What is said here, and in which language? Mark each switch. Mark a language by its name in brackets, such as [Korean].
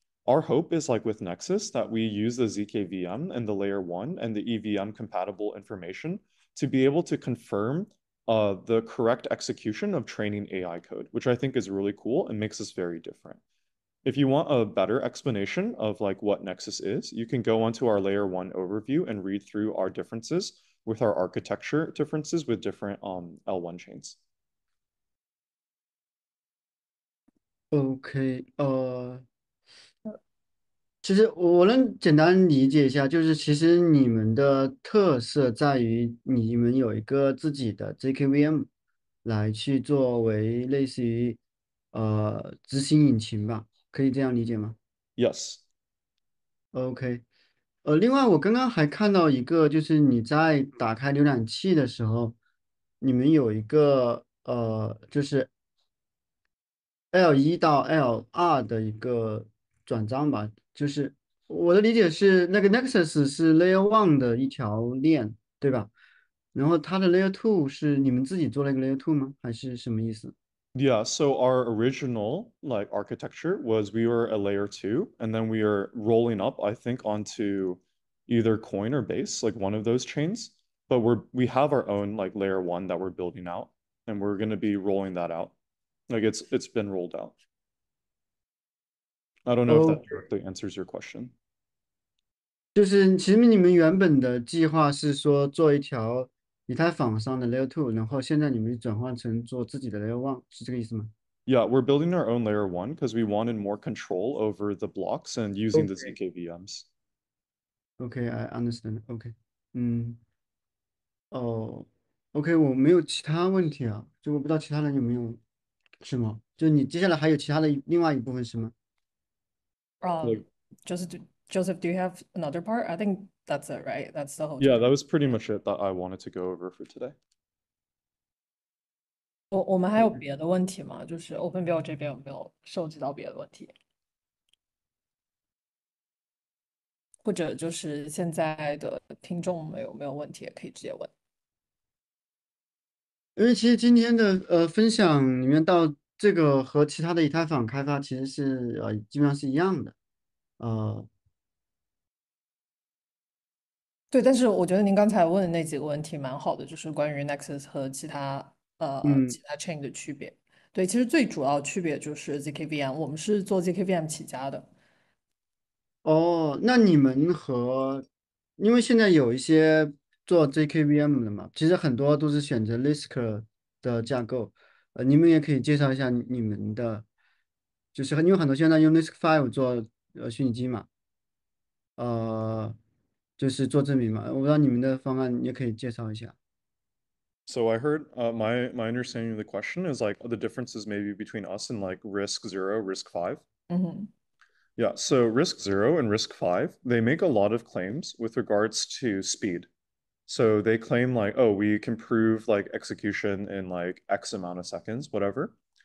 [English] Our hope is like with Nexus that we use the ZKVM and the layer one and the EVM compatible information to be able to confirm the correct execution of training AI code, which I think is really cool and makes us very different. If you want a better explanation of like what Nexus is, you can go onto our layer one overview and read through our differences with our architecture differences with different L1 chains. [Chinese] OK，其实我能简单理解一下，就是其实你们的特色在于你们有一个自己的 JKVM 来去作为类似于执行引擎吧，可以这样理解吗 [English] Yes. [Chinese] ？OK，另外我刚刚还看到一个，就是你在打开浏览器的时候，你们有一个就是 L1到 L2的一个转账吧，就是我的理解是，那个 Nexus 是 Layer One 的一条链，对吧？然后它的 Layer Two 是你们自己做了一个 Layer Two 吗？还是什么意思？ [English] Yeah, so our original like architecture was we were a layer two, and then we are rolling up, I think, onto either coin or base, like one of those chains. But we have our own like layer one that we're building out, and we're gonna be rolling that out. Like it's been rolled out. I don't know if that [Chinese] 哦， [English] directly answers your question. [Chinese] 就是其实你们原本的计划是说做一条以太坊上的 Layer Two，然后现在你们转换成做自己的 Layer One，是这个意思吗？ [English] Yeah, we're building our own layer one because we wanted more control over the blocks and using the OK ZKVMs. OK，I understand。 OK，嗯。 [Chinese] 哦，OK，我没有其他问题啊，就我不知道其他人有没有，是吗？就你接下来还有其他的另外一部分是吗？ [English] Like, Joseph, Joseph, do you have another part? I think that's it, right? That's the whole yeah, topic. that was pretty much it that I wanted to go over for today. [Chinese] 我们还有别的问题吗？就是 Open Build 这边有没有涉及到别的问题？或者就是现在的听众们有没有问题，也可以直接问。因为其实今天的分享里面到这个和其他的以太坊开发其实是基本上是一样的，呃对，但是我觉得您刚才问的那几个问题蛮好的，就是关于 Nexus 和嗯其他 chain 的区别。对，其实最主要区别就是 ZKVM，我们是做 ZKVM 起家的。哦，那你们和因为现在有一些做 JKVM 的嘛，其实很多都是选择 Lisk 的架构，你们也可以介绍一下你们的，就是因为很多现在用 Lisk Five 做虚拟机嘛。呃，就是做证明嘛。我不知道你们的方案也可以介绍一下。 [English] So I heard my understanding of the question is like the differences maybe between us and like risk zero, risk five. 嗯哼， Yeah, so risk zero and risk five, they make a lot of claims with regards to speed. So they claim like, oh, we can prove like execution in like X amount of seconds, whatever.